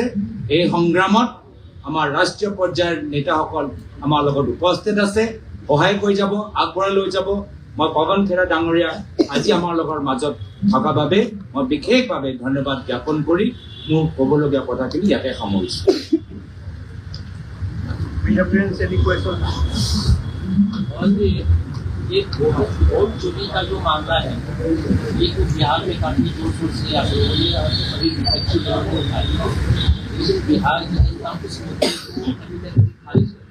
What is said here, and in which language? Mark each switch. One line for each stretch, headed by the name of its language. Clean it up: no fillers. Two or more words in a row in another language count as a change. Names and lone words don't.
Assamese: এই সংগ্ৰামত আমাৰ ৰাষ্ট্ৰীয় পৰ্যায়ৰ নেতাসকল আমাৰ লগত উপস্থিত আছে, সহায় কৰি যাব, আগবঢ়াই লৈ যাব। মই পৱন খেৰা ডাঙৰীয়া আজি আমাৰ লগৰ মাজত থকা বাবে মই বিশেষভাৱে ধন্যবাদ জ্ঞাপন কৰি মোৰ ক'বলগীয়া কথাখিনি ইয়াতে সামৰিছোঁ।
Hindi: ये वोट चोरी का जो मामला है ये तो बिहार में काफी जोर शोर से आ रही है और सभी विपक्षी दलों को उठाई है, लेकिन बिहार की जनता उस मुद्दे को अभी तक खारिज है।